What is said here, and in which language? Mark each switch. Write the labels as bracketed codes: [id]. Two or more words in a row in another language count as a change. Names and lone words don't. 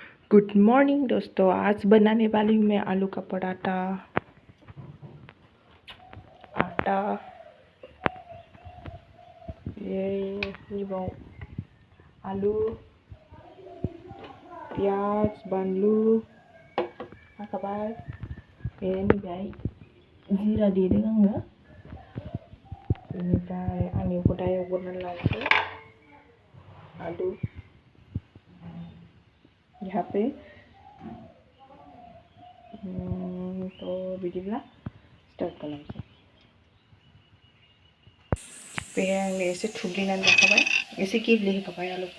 [hi] गुड मॉर्निंग दोस्तों, आज बनाने वाली हूँ मैं आलू का पराठा। आटा ये वो आलू, [brx] पियाज, बानलु हाखाबाय। बेनिफ्राय जिरा देदों आङो। बेनिफ्राय आं एवखौ दा एवग्रोनानै लानोसै। [hi] आलू यहाँ पे तो [brx] बिदिब्ला स्टार्ट खालामसै। बेहाय आं एसे थुग्लिनानै लाखाबाय, एसे गेब्लेहोखाबाय आलुखौ।